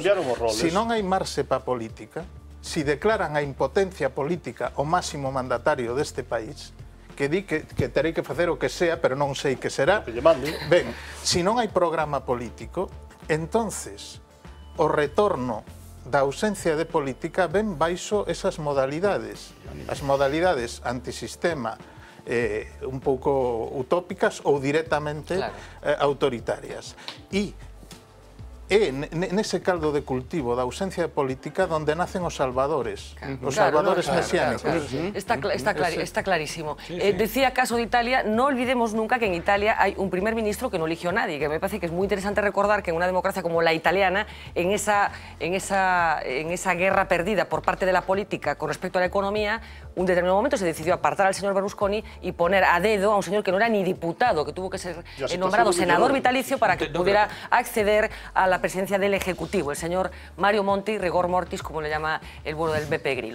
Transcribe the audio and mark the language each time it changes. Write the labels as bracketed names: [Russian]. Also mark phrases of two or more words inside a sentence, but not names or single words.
[Galician] Se non hai marxe para a política, se declaran a impotencia política o máximo mandatario deste país, que di que terei que facer o que sea, pero non sei que será, ben, se non hai programa político, entonces o retorno da ausencia de política ven baixo esas modalidades, as modalidades antisistema un pouco utópicas ou directamente autoritarias. E nese caldo de cultivo da ausencia de política donde nacen os salvadores, os salvadores mesiánicos. [Spanish] Está clarísimo. Decía caso de Italia, no olvidemos nunca que en Italia hay un primer ministro que no eligió a nadie, que me parece que es muy interesante recordar que en una democracia como la italiana, en esa guerra perdida por parte de la política con respecto a la economía, un determinado momento se decidió apartar al señor Berlusconi y poner a dedo a un señor que no era ni diputado, que tuvo que ser nombrado senador vitalicio para que pudiera acceder a la presidencia del Ejecutivo, el señor Mario Monti, [Latin] rigor mortis, [Spanish] como le llama el bueno del Beppe Grillo.